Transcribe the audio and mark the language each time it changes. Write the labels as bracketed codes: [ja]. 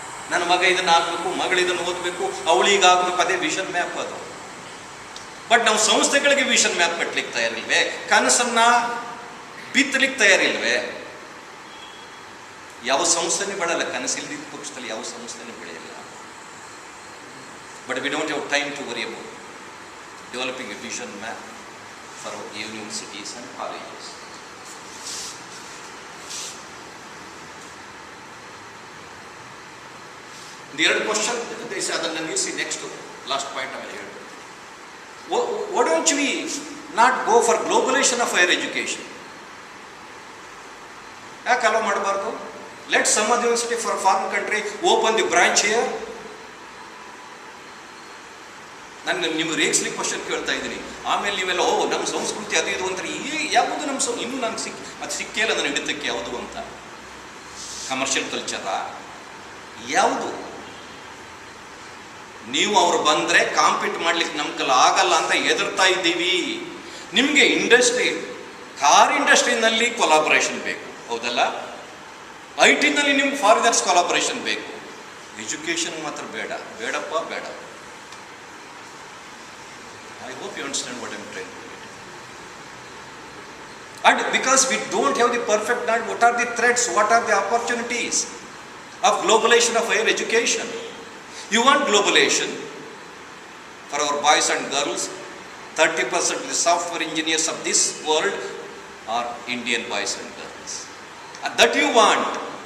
[kn] ನನ್ನ ಮಗ ಇದನ್ನು ಆಗಬೇಕು, ಮಗಳು ಇದನ್ನು ಓದಬೇಕು, ಅವಳಿಗೆ ಆಗಬೇಕು, ಅದೇ ವಿಷನ್ ಮ್ಯಾಪ್ ಅದು. ಬಟ್ ನಾವು ಸಂಸ್ಥೆಗಳಿಗೆ ವಿಷನ್ ಮ್ಯಾಪ್ ಕಟ್ಟಲಿಕ್ಕೆ ತಯಾರಿಲ್ವೇ? ಕನಸನ್ನ ಬಿತ್ತಲಿಕ್ಕೆ ತಯಾರಿಲ್ವೇ? ಯಾವ ಸಂಸ್ಥೆನೇ ಬೆಳೆಯಲ್ಲ, ಕನಸಿಲ್ದಿದ್ದ ಪಕ್ಷದಲ್ಲಿ ಯಾವ ಸಂಸ್ಥೆನೇ ಬೆಳೆಯಲ್ಲ. [en] But we don't have time to worry about developing a vision map for our universities and colleges. The other question, [kn] ಅದನ್ನು ನಿಲ್ಲಿಸಿ ನೆಕ್ಸ್ಟ್ ಲಾಸ್ಟ್ ಪಾಯಿಂಟ್ ಆಮೇಲೆ ಹೇಳ್ಬೋದು. [en] Why don't we not go for globalization of higher education? [kn] ಯಾಕೆ hello ಮಾಡಬಾರ್ದು? [en] Let some other university for a foreign country open the branch here. [kn] ನಾನು ನಿಮಗೆ ರೇಗಿಸ್ಲಿಕ್ಕೆ question ಕೇಳ್ತಾ ಇದ್ದೀನಿ. ಆಮೇಲೆ ನೀವೆಲ್ಲ ನಮ್ಮ ಸಂಸ್ಕೃತಿ ಅದು ಇದು ಅಂತಾರೆ. ಯಾವುದು ನಮ್ಮ ಇನ್ನೂ ನನಗೆ ಅದು ಸಿಕ್ಕಿಲ್ಲ ನನ್ನ ಹಿಡಿತಕ್ಕೆ ಯಾವುದು ಅಂತ. ಕಮರ್ಷಿಯಲ್ ಕಲ್ಚರಾ ಯಾವುದು? ನೀವು ಅವ್ರು ಬಂದರೆ ಕಾಂಪೀಟ್ ಮಾಡ್ಲಿಕ್ಕೆ ನಮ್ಮ ಕೈಲಿ ಆಗಲ್ಲ ಅಂತ ಹೆದರ್ತಾ ಇದ್ದೀವಿ. ನಿಮಗೆ ಇಂಡಸ್ಟ್ರಿ, ಕಾರ್ ಇಂಡಸ್ಟ್ರಿನಲ್ಲಿ ಕೊಲಾಬರೇಷನ್ ಬೇಕು, ಹೌದಲ್ಲ? IT-ನಲ್ಲಿ ನಿಮ್ಗೆ ಫಾರಿನರ್ಸ್ ಕೊಲಾಬರೇಷನ್ ಬೇಕು. ಎಜುಕೇಷನ್ ಮಾತ್ರ ಬೇಡ, ಬೇಡಪ್ಪ ಬೇಡ. [en] I hope you understand what I am trying to get. And because we don't have the perfect knowledge, what are the threats, what are the opportunities of globalization of higher education? You want globalization for our boys and girls. 30% of the software engineers of this world are Indian boys and girls. That you want.